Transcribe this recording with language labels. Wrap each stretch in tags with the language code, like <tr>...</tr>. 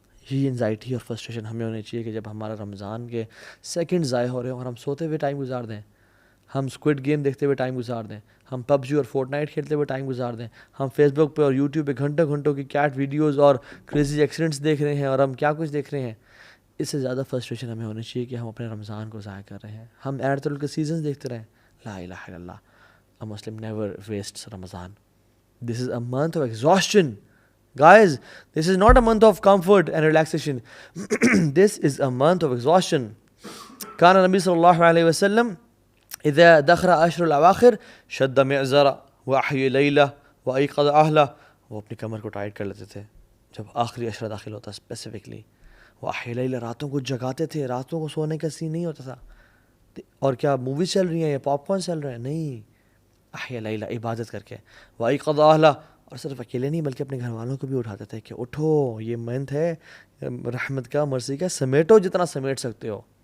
<ur>یہ انزائٹی اور فرسٹریشن ہمیں ہونی چاہیے کہ جب ہمارا رمضان کے سیکنڈ ضائع ہو رہے ہیں اور ہم سوتے ہوئے ٹائم گزار دیں، ہم اسکوڈ گیم دیکھتے ہوئے ٹائم گزار دیں، ہم پب جی اور فورٹ نائٹ کھیلتے ہوئے ٹائم گزار دیں، ہم فیس بک پہ اور یوٹیوب پہ گھنٹوں گھنٹوں کی کیٹ ویڈیوز اور کریزی ایکسیڈنٹس دیکھ رہے ہیں، اور ہم کیا کچھ دیکھ رہے ہیں. اس سے زیادہ فرسٹریشن ہمیں ہونی چاہیے کہ ہم اپنے رمضان کو ضائع کر رہے ہیں، ہم ایرتل کے سیزنز دیکھتے رہیں.</ur> <ar>لا الہ الا اللہ،</ar> <en>a Muslim never wastes Ramadan. This is a month of exhaustion. Guys, this is not a month of comfort and relaxation. This is a month of exhaustion.</en> <ar>كان النبي صلى الله عليه وسلم إذا دخل عشر الأواخر شد معزرا وأحيا ليلة وأيقظ أهله.</ar> <ur>وہ اپنی کمر کو ٹائٹ کر لیتے تھے جب آخری عشرہ داخل ہوتا، اسپیسیفکلی</ur> <ar>وأحيا ليلة،</ar> <ur>راتوں کو جگاتے تھے، راتوں کو سونے کا سین نہیں ہوتا تھا. اور کیا موویز چل رہی ہیں یا پاپ کارن چل رہے ہیں؟ نہیں،</ur> <ar>احیا لیلہ،</ar> <ur>عبادت کر کے.</ur> <ar>وأيقظ أهله،</ar> <ur>اور صرف اکیلے نہیں بلکہ اپنے گھر والوں کو بھی اٹھاتے تھے کہ اٹھو، یہ منتھ ہے رحمت کا، مرضی کا، سمیٹو جتنا سمیٹ سکتے ہو.</ur>